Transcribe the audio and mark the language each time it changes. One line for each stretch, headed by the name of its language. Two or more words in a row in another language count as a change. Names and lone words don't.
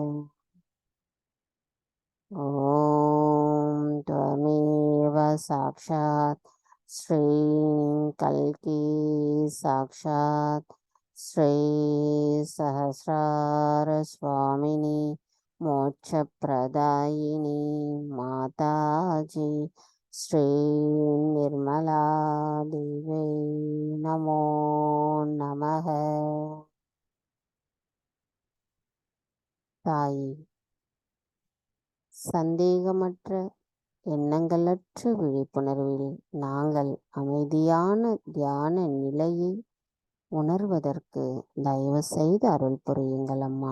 Sanskrit: ओम त्वमेव साक्षात् श्री कल्की साक्षात् श्री सहस्रार स्वामिनी मोक्षप्रदायिनी माताजी श्री निर्मला देवी नमो नमः.
Tamil: தாயே, சந்தேகமற்ற எண்ணங்களற்ற விழிப்புணர்வில் நாங்கள் அமைதியான தியான நிலையை உணர்வதற்கு தயவு செய்து அருள் புரியுங்கள் அம்மா.